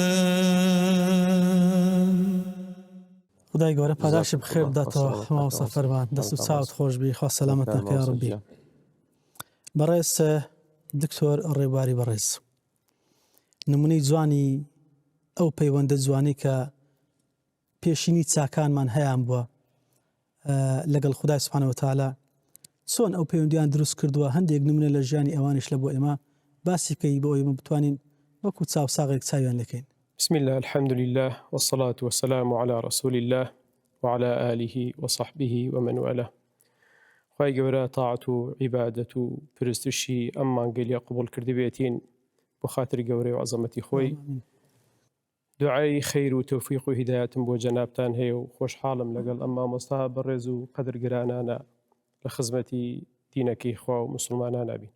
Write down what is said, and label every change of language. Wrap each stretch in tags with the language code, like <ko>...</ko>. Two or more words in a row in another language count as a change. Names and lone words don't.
<ckb>خدای گەورە پاداشی بخێر بداتەوە ماوەسە فەرمان دەست و چاوت خۆش بی خوا سەلامەت نەکە یا ڕەبی. بەڕێز دکتۆر ڕێبواری بەڕێز نمونەی جوانی ئەو پەیوەندە جوانی کە پێشینی چاکانمان هەیان بووە لەگەڵ خودای</ckb> <ar>سوبحانەهو وتەعالا</ar> <ckb>چۆن ئەو پەیوەندیان دروست کردووە هەندێک نمونە لە ژیانی ئەوانش لە بۆ ئێمە باسی بکەی بۆ ئێمە بتوانین وەکو چاوساغێک چاویان لەکەین.</ckb> <ar>بسم الله الحمد لله والصلاة والسلام على رسول الله وعلى آله وصحبه ومن والاه.</ar> <ckb>خواهی گەورە طاعت و عیبادەت و پرستشی ئەم مانگەلیە قبول کردی بێتین بۆ خاتری گەورەی و عەزەمەتی خۆی. دوعای خەیر و تەوفیق و هیدایەتم بۆ جەنابتان هەیە و خۆشحاڵم لەگەڵ ئەم مامۆستا بەڕێز و قەدرگرانانە لە خزمەتی دینەکەی خوا و مسلمانانە بین.</ckb>